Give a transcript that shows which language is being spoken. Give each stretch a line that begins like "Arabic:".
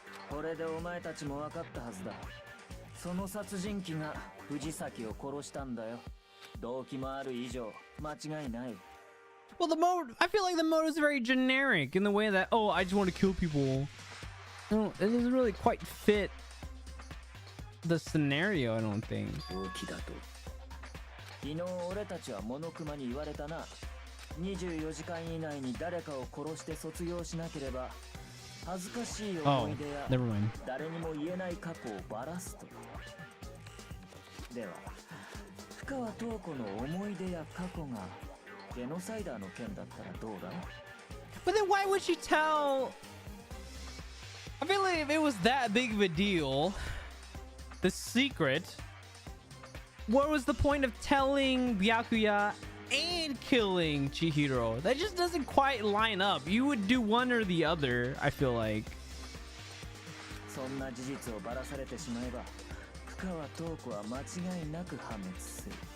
Japanese: これでお前たちも分かったはずだ。その殺人鬼が藤崎を殺したんだよ。動機もある以上間違いない。
English: Well, the mode, I feel like the mode is very generic in the way that, oh, I just want to kill people. No, it doesn't really quite fit the scenario, I don't think.
Japanese: 動機だと。昨日俺たちはモノクマに言われたな。24時間以内に誰かを殺して卒業しなければ恥ずかしい思い出や誰にも言えない過去をばらすと。では深川塔子の思い出や過去がジェノサイダーの件だったらどうだ？
English: But then why would she tell? I feel like if it was that big of a deal, the secret, what was the point of telling Byakuya and killing Chihiro. That just doesn't quite line up. You would do one or the other, I feel like.
Japanese: そんな事実をばらされてしまえば、深川塔子は間違いなく破滅する。